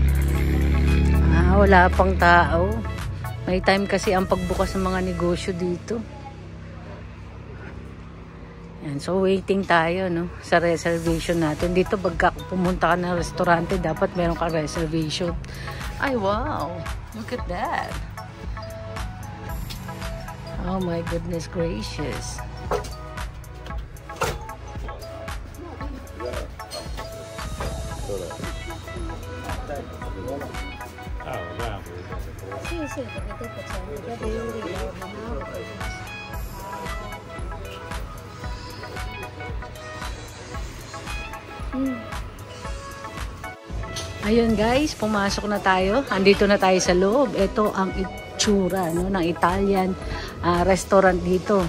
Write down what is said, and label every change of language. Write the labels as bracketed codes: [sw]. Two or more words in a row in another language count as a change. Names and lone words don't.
[tl] Wala pang tao. May time kasi ang pagbukas ng mga negosyo dito. Yan, so waiting tayo, no, sa reservation natin. Dito pagka pumunta ka ng restaurante, dapat meron ka reservation. Ay, [en] wow. Look at that. Oh my goodness gracious. [it] Sì, perché poi facciamo i capelli, la mamma. [tl] Ayun guys, pumasok na tayo. Andito na tayo sa loob. Ito ang itsura, no, ng Italian restaurant dito.